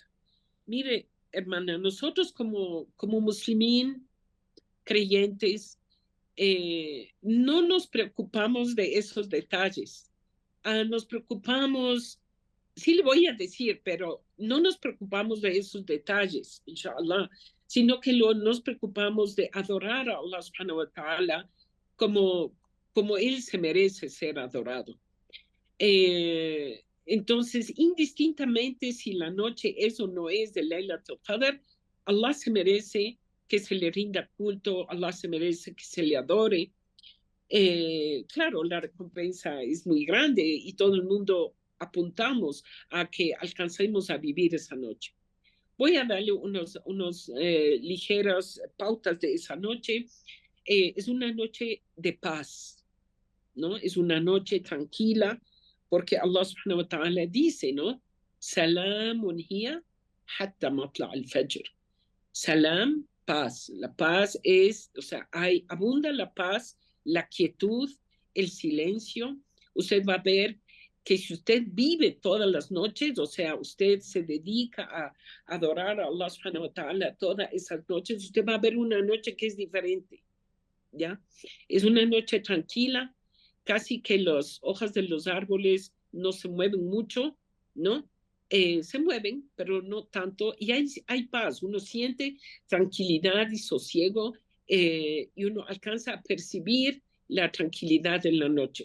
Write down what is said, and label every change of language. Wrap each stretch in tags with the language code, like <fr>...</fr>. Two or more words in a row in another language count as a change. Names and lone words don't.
<es>Mire, hermana, nosotros como muslimín, creyentes, no nos preocupamos de esos detalles. Nos preocupamos, sí le voy a decir, pero no nos preocupamos de esos detalles, inshallah, sino que nos preocupamos de adorar a Allah</es> <ar>سبحانه وتعالى</ar> <es>como Él se merece ser adorado. Entonces, indistintamente si la noche es o no es de Laylatul Qadr, Allah se merece que se le rinda culto, Allah se merece que se le adore. Claro, la recompensa es muy grande y todo el mundo apuntamos a que alcancemos a vivir esa noche. Voy a darle unos ligeras pautas de esa noche. Es una noche de paz, ¿no? Es una noche tranquila, porque Allah</es> <ar>سبحانه وتعالى</ar> <es>dice, ¿no?</es> <ar>سلام هي حتى مطلع الفجر.</ar> <es>Salam, paz. La paz es, o sea, abunda la paz, la quietud, el silencio. Usted va a ver que si usted vive todas las noches, o sea, usted se dedica a adorar a Allah</es> <ar>سبحانه وتعالى</ar> <es>todas esas noches, usted va a ver una noche que es diferente, ¿ya? Es una noche tranquila, casi que las hojas de los árboles no se mueven mucho, ¿no? Se mueven, pero no tanto, y hay paz, uno siente tranquilidad y sosiego, y uno alcanza a percibir la tranquilidad en la noche.</es>